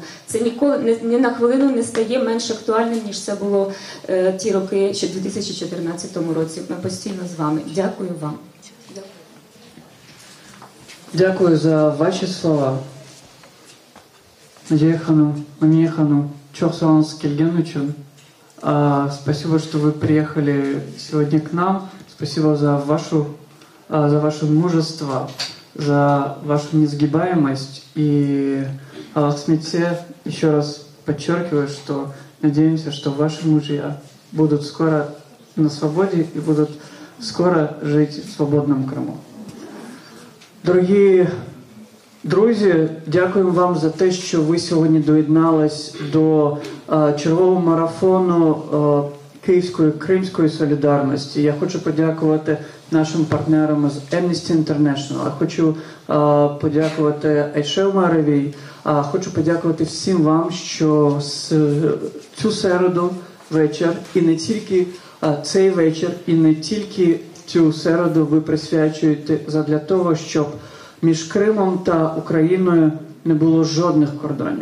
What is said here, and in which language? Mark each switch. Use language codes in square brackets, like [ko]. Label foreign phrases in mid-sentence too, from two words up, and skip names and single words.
[uk] Це ніколи, ні на хвилину не стає менш актуальним, ніж це було ті роки, ще в 2014 році. Ми постійно з вами. Дякую вам. Дякую за ваші слова. Надія Ханум, Мамия Ханум, [tr] çok sağ olun geldiğiniz için. [ru] Спасибо, что вы приехали сегодня к нам. Спасибо за ваше мужество, за вашу несгибаемость. И Аллах Смите еще раз подчеркиваю, что надеемся, что ваши мужья будут скоро на свободе и будут скоро жить в свободном Крыму. [uk] Дорогі друзі, дякуємо вам за те, що ви сьогодні доєднались до чергового марафону Київської Кримської солідарності. Я хочу подякувати нашим партнерам з Amnesty International, я хочу подякувати Айше Умаровій, хочу подякувати всім вам, що цю середу вечір, і не тільки цей вечір, і не тільки цю середу ви присвячуєте задля того, щоб між Кримом та Україною не було жодних кордонів.